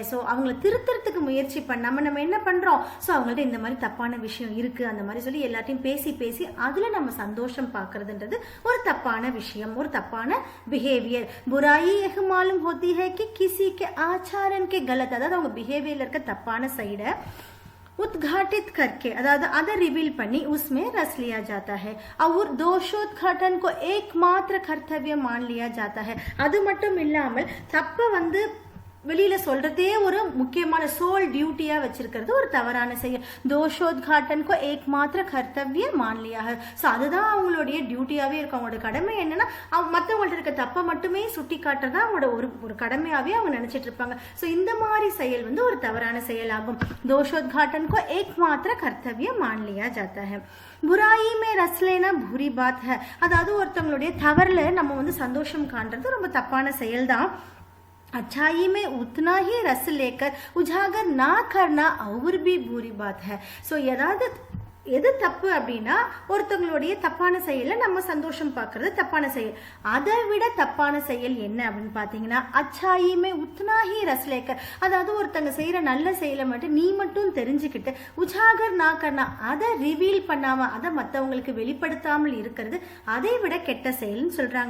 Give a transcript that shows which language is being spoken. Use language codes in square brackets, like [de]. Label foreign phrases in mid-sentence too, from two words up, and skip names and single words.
[ta] ஸோ அவங்கள திருத்தறதுக்கு முயற்சி பண்ணாம நம்ம என்ன பண்றோம், ஸோ அவங்கள்ட்ட இந்த மாதிரி தப்பான விஷயம் இருக்கு அந்த மாதிரி சொல்லி எல்லாத்தையும் பேசி அதுல நம்ம சந்தோஷம் பார்க்கறதுன்றது ஒரு தப்பான விஷயம், ஒரு தப்பான பிஹேவியர். [hi] बुराई यह मालूम होती है कि किसी के आचरण के गलत, [ta] அதாவது அவங்க பிஹேவியர்ல இருக்க தப்பான சைடை [hi] उद्घाटित करके, [ta] अதாவது அதை ரிவீல் பண்ணி [hi] उसमें रस लिया जाता है और दोषोद्घाटन को एकमात्र कर्तव्य मान लिया जाता है. [ta] அது மட்டும் இல்லாமல் தப்ப வந்து வெளியில சொல்றதே ஒரு முக்கியமான [en] sole duty [ta] வச்சிருக்கிறது ஒரு தவறான செயல். [hi] दोषोद्घाटन को एकमात्र कर्तव्य मान लिया ग. [ta] ஸோ அதுதான் அவங்களுடைய டியூட்டியாவே இருக்கும். அவங்களோட கடமை என்னன்னா, மற்றவங்கள்ட்ட இருக்க தப்பை மட்டுமே சுட்டி காட்டுறதா அவங்களோட ஒரு கடமையாவே அவங்க நினைச்சிட்டு இருப்பாங்க. ஸோ இந்த மாதிரி செயல் வந்து ஒரு தவறான செயலாகும். [hi] दोषोद्घाटन को एकमात्र कर्तव्य मान लिया जाता है. बुराई में रस लेना बुरी बात है, [ta] அதாவது ஒருத்தவங்களுடைய தவறுல நம்ம வந்து சந்தோஷம் காண்றது ரொம்ப தப்பான செயல் தான். [hi] अच्छाई में उतना ही रस लेकर उजागर ना करना और भी बुरी बात है. [ta] ஸோ ஏதாவது எது தப்பு அப்படின்னா ஒருத்தவங்களுடைய தப்பான செயல்ல நம்ம சந்தோஷம் பார்க்கறது தப்பான செயல். அதை விட தப்பான செயல் என்ன அப்படின்னு பாத்தீங்கன்னா [hi] अच्छाई में उतना ही रस लेकर, [ta] அதாவது ஒருத்தங்க செய்யற நல்ல செயலை மட்டும் நீ மட்டும் தெரிஞ்சுக்கிட்டு [hi] उजागर ना करना [ta] அதை ரிவீல் பண்ணாம அதை மற்றவங்களுக்கு வெளிப்படுத்தாமல் இருக்கிறது அதை விட கெட்ட செயல்னு சொல்றாங்க.